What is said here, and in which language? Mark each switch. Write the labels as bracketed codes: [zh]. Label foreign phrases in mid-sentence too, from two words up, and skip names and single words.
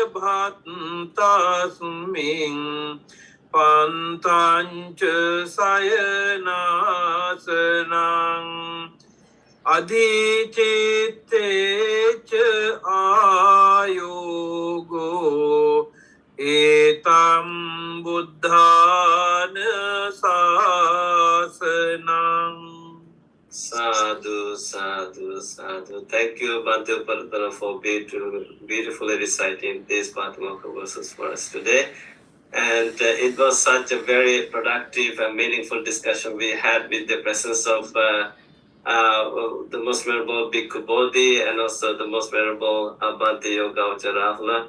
[pi] bhattasmin pantancha sayanasanam adhicittecha ayogo etam buddhana sasanam. Sadhu, sadhu, sadhu. [en] Thank you, Bhante Uparatana, for beautifully reciting these Patimokkha verses for us today. And it was such a very productive and meaningful discussion we had with the presence of the most venerable Bhikkhu Bodhi and also the most venerable Bhante Yoga Rahula.